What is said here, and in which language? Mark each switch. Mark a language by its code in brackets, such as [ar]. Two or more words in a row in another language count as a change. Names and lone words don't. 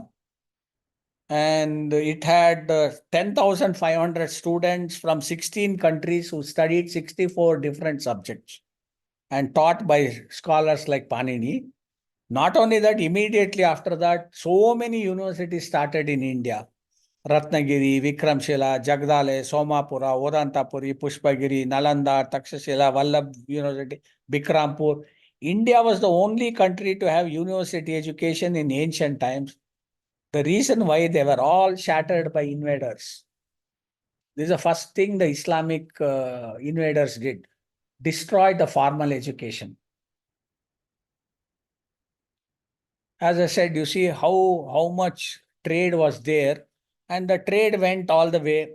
[en] And it had 10,500 students from 16 countries who studied 64 different subjects and taught by scholars like Panini. Not only that, immediately after that, so many universities started in India. Ratnagiri, Vikramshila, Jagdale, Somapura, Odantapuri, Pushpagiri, Nalanda, Takshashila, Vallabh University, Bikrampur. India was the only country to have university education in ancient times. The reason why they were all shattered by invaders. This is the first thing the Islamic invaders did. Destroyed the formal education. As I said, you see how much trade was there, and the trade went all the way.